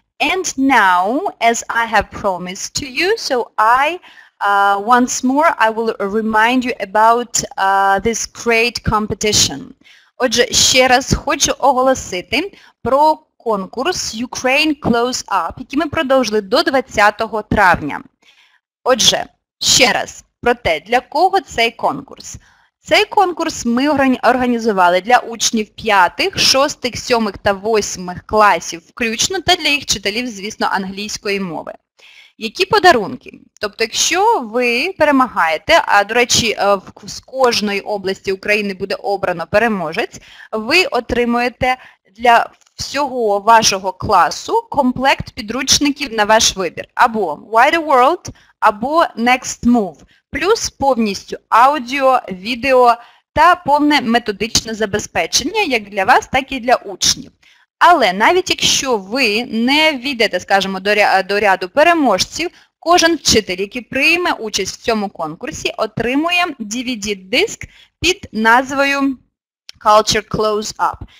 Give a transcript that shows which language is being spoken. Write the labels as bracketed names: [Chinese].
[English] And now, as I have promised to you, so once more I will remind you about this great competition. [Ukrainian] Отже, ще раз хочу оголосити про конкурс Ukraine Close Up, який ми продовжили до 20 травня. Отже, ще раз про те, для кого цей конкурс. Цей конкурс ми організували для учнів 5, 6, 7 та 8 класів включно та для їх вчителів, звісно, англійської мови. Які подарунки? Тобто, якщо ви перемагаєте, а, до речі, з кожної області України буде обрано переможець, ви отримуєте для всього вашого класу комплект підручників на ваш вибір. Або Wider World, або Next Move. Плюс повністю аудіо, відео та повне методичне забезпечення як для вас, так і для учнів. Але навіть якщо ви не війдете, скажімо, до ряду переможців, кожен вчитель, який прийме участь в цьому конкурсі, отримує DVD-диск під назвою Culture Close Up.